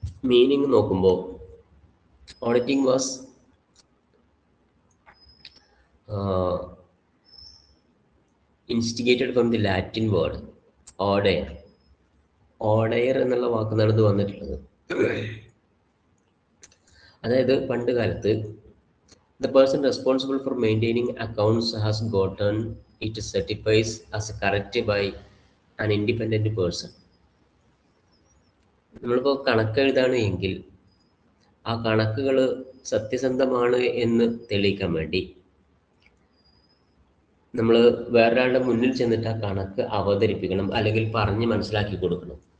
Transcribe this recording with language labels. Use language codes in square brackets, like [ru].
[ml] Meaning നോക്കുമ്പോൾ [en] Auditing was instigated from the Latin word audire. [ml] O'Dwyer എന്നുള്ള വാക്കുന്നാണ് ഇത് വന്നിട്ടുള്ളത്. അതായത് പണ്ട് കാലത്ത് [en] the person responsible for maintaining accounts has gotten it certified as correct by an independent person. [ml] നമ്മളിപ്പോൾ കണക്ക് എഴുതാണ് എങ്കിൽ ആ കണക്കുകൾ സത്യസന്ധമാണ് എന്ന് തെളിയിക്കാൻ വേണ്ടി നമ്മൾ വേറൊരാളുടെ മുന്നിൽ ചെന്നിട്ട് ആ കണക്ക് അവതരിപ്പിക്കണം, അല്ലെങ്കിൽ പറഞ്ഞ് മനസ്സിലാക്കി കൊടുക്കണം.